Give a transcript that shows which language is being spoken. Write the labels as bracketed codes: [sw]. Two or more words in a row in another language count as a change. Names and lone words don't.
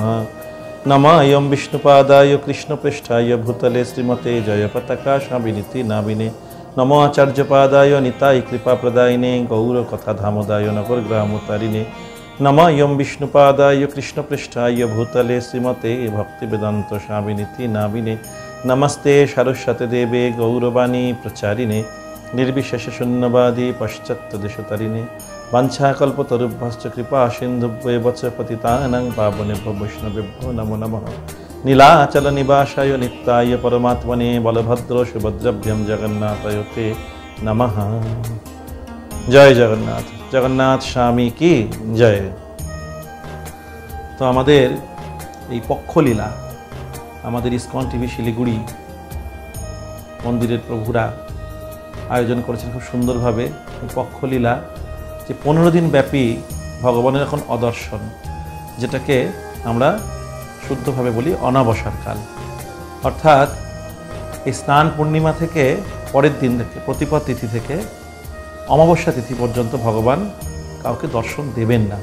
[sa] নমায়ং বিষ্ণুপাদায় কৃষ্ণপৃষ্ঠায় ভূতলে শ্রীমতে জয়পতাকা স্বামিনিতি নাবিনে নমো আচার্যপাদায় নিতাই কৃপাপ্রদায়িনে গৌরকথাধামদায় নগরগ্রামতারিণে নমায়ং বিষ্ণুপাদায় কৃষ্ণপৃষ্ঠায় ভূতলে শ্রীমতে ভক্তিবেদান্ত স্বামিনিতি নাবিনে নমস্তে সরস্বতী দেবে গৌরবাণী প্রচারিণে निर्विशेष शून्यवादी पश्चात्तदेशतारिणे वाञ्छाकल्पतरुभ्यश्च कृपा सिन्धुभ्येव च पतितानां पावनेभ्यो वैष्णवेभ्यो नमो नमः। नीलाचल निवासाय नित्याय परमात्मने बलभद्र सुभद्राभ्यां जगन्नाथाय ते नमः। [hi] जय जगन्नाथ। जगन्नाथ स्वामी की जय। [bn] তো আমাদের এই পক্ষলীলা আমাদের ইসকন টিভি শিলিগুড়ি মন্দিরের প্রভুরা আয়োজন করেছেন খুব সুন্দরভাবে। এই পক্ষলীলা যে 15 দিন ব্যাপী ভগবানের এখন অদর্শন, যেটাকে আমরা শুদ্ধভাবে বলি অনাবসর কাল, অর্থাৎ এই স্নান পূর্ণিমা থেকে পরের দিন থেকে প্রতিপদ তিথি থেকে অমাবস্যা তিথি পর্যন্ত ভগবান কাউকে দর্শন দেবেন না।